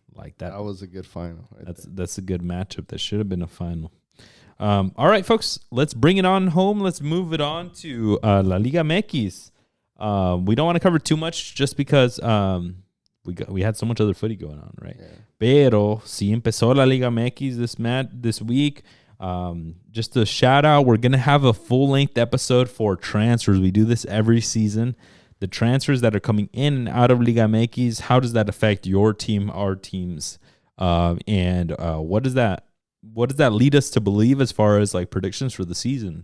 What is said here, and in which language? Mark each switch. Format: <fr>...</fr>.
<en>Like that. That was a good final. That's a good matchup. That should have been a final. All right, folks, let's bring it on home. Let's move it on to La Liga MX. We don't want to cover too much just because we had so much other footy going on, right? Yeah.</en> <es>Pero sí empezó La Liga MX</es> <en>this week. Just a shout out. We're gonna have a full length episode for transfers. We do this every season. The transfers that are coming in and out of Liga MX, how does that affect your team, our teams? And what does that lead us to believe as far as like predictions for the season?</en>